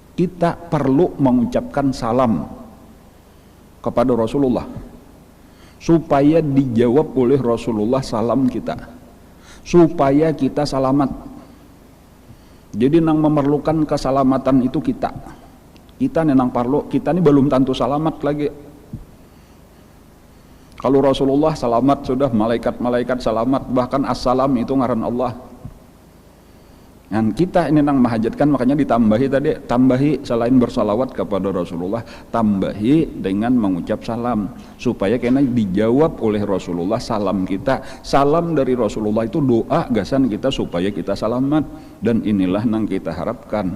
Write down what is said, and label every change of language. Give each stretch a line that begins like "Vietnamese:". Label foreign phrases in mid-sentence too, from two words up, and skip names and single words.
Indonesian: kita perlu mengucapkan salam kepada Rasulullah supaya dijawab oleh Rasulullah salam kita, supaya kita selamat. Jadi nang memerlukan keselamatan itu kita nenang parlo, kita ini belum tentu selamat lagi. Kalau Rasulullah selamat sudah, malaikat-malaikat selamat, bahkan assalam itu ngaran Allah. Dan kita ini nang mahajatkan, makanya tambahi selain bersalawat kepada Rasulullah, tambahi dengan mengucap salam supaya kena dijawab oleh Rasulullah salam kita. Salam dari Rasulullah itu doa gasan kita supaya kita selamat, dan inilah nang kita harapkan.